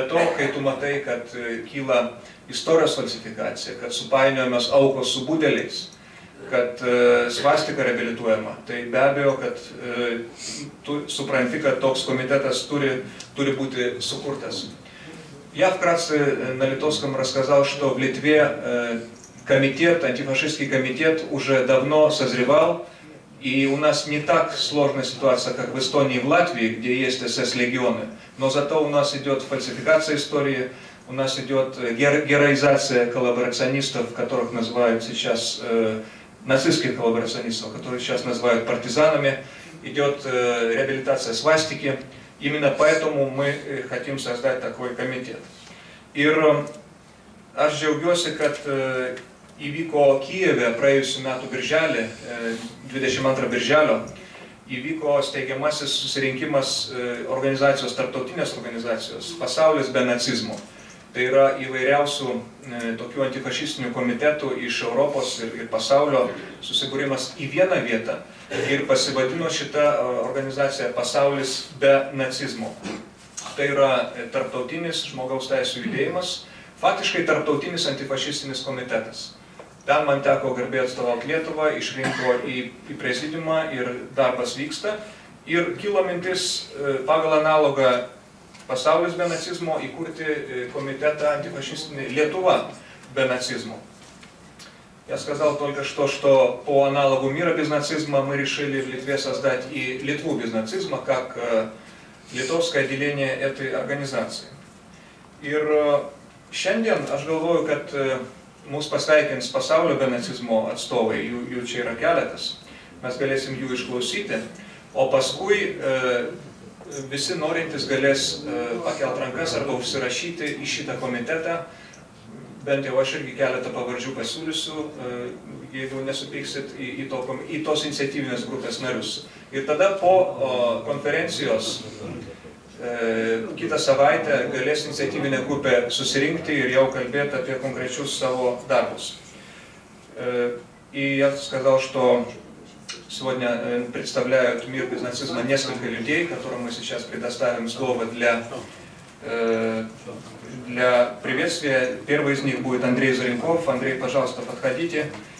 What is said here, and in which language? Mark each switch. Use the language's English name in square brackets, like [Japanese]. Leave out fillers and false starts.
[Lithuanian] Be to, kai tu matai, kad kyla istorijos falsifikacija, kad supainiojamas aukos su budeliais, kad svastika reabilituojama, tai be abejo, kad tu supranti, kad toks komitetas turi būti sukurtas. [Russian] Я вкратце на литовском рассказал, что в Литве комитет, антифашистский комитет уже давно созревал, и у нас не так сложная ситуация, как в Эстонии и в Латвии, где есть СС-легионы, но зато у нас идет фальсификация истории, у нас идет героизация коллаборационистов, которых называют сейчас нацистских коллаборационистов, которые сейчас называют партизанами, идет реабилитация свастики. Именно поэтому мы хотим создать такой комитет. [Lithuanian] Ir aš džiaugiuosi, kad įvyko Kijeve praėjusiu metu birželį, 22 birželio, įvyko steigiamasis susirinkimas organizacijos, tarptautinės organizacijos, pasaulis be nacizmo. Tai yra įvairiausių tokių antifašistinių komitetų iš Europos ir pasaulio susibūrimas į vieną vietą ir pasivadino šitą organizaciją Pasaulis be nacizmo. Tai yra tarptautinis žmogaus teisių judėjimas, faktiškai tarptautinis antifašistinis komitetas. Ten man teko garbė atstovauti Lietuvą, išrinko į prezidiumą ir darbas vyksta. Ir kilo mintis pagal analogą Pasaulis be нацизма įkurti [Russian] комитета антифашистный Литва без нацизма. Я сказал только что по аналогу мира без нацизма мы решили в Литве создать и Литву без нацизма как литовское отделение этой организации. [Lithuanian] Ir šiandien aš galvoju, kad mūsų pasveikins pasaulio be nacizmo atstovai, jų čia yra keletas, mes galėsim jų išklausyti, o paskui visi norintys galės pakelt rankas arba užsirašyti į šitą komitetą, bent jau aš irgi keletą pavardžių pasiūlysiu, jeigu nesupyksit, į tos iniciatyvinės grupės narius. Ir tada po konferencijos kitą savaitę galės iniciatyvinė grupė susirinkti ir jau kalbėti apie konkrečius savo darbus. [Russian] И я сказал, что сегодня представляют мир без нацизма несколько людей, которым мы сейчас предоставим слово для приветствия. Первый из них будет Андрей Заренков. Андрей, пожалуйста, подходите.